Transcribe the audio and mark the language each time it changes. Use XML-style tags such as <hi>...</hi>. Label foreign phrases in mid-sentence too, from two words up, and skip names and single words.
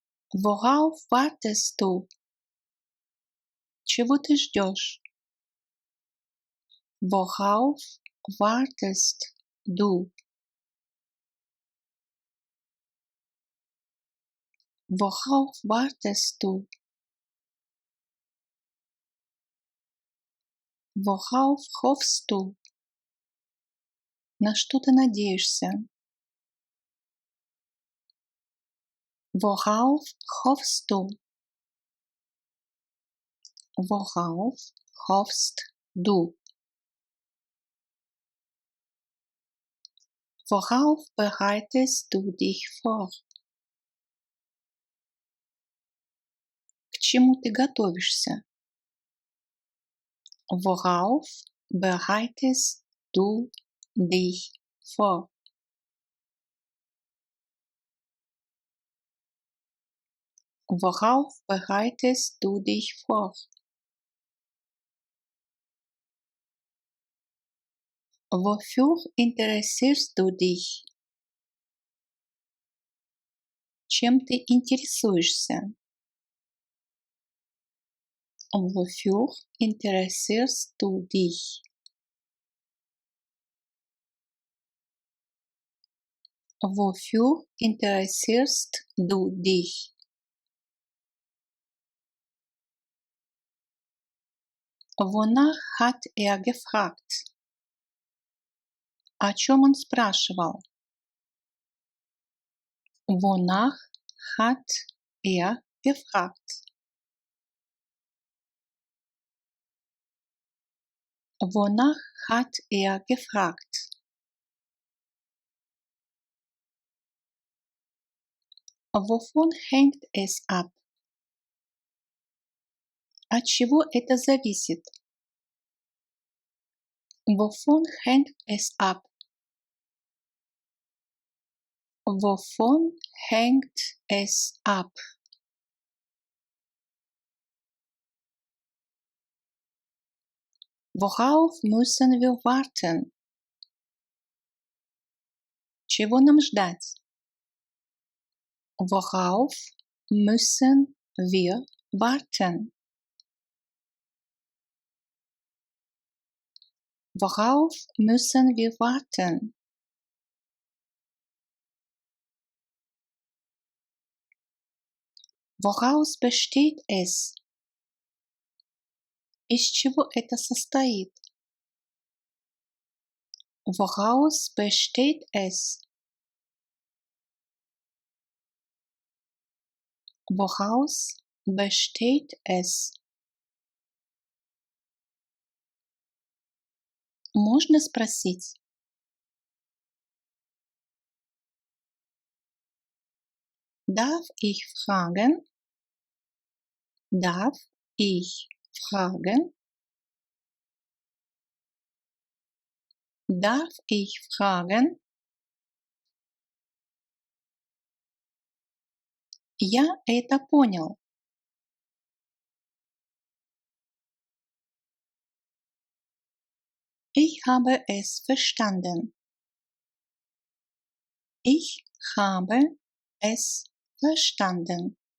<de>Worauf wartest du?</de> <ru>Чего ты ждешь?</ru> <de>Worauf wartest du? Worauf wartest du? Worauf hoffst du?</de> <ru>На что ты надеешься?</ru> <de>Worauf hoffst du? Worauf hoffst du? Worauf bereitest du dich vor?</de> <ru>К чему ты готовишься?</ru> <de>Worauf bereitest du dich vor? Worauf bereitest du dich vor? Wofür interessierst du dich?</de> <ru>Чем ты интересуешься?</ru> <de>Wofür interessierst du dich? Wofür interessierst du dich? Wonach hat er gefragt?</de> <ru>О чем он спрашивал?</ru> <de>Wonach hat er gefragt? Wonach hat er gefragt? Wovon hängt es ab?</de> <ru>От чего это зависит?</ru> <de>Wovon hängt es ab? Wovon hängt es ab? Worauf müssen wir warten?</de> <ru>Чего нам ждать?</ru> <de>Worauf müssen wir warten? Worauf müssen wir warten? Woraus besteht es?</de> <ru>Из чего это состоит?</ru> <de>Woraus besteht es? Woraus besteht es?</de> <ru>Можно спросить?</ru> <de>Darf ich fragen? Darf ich fragen? Darf ich fragen?</de> <ru>Я это понял.</ru> <de>Ich habe es verstanden. Ich habe es verstanden.</de>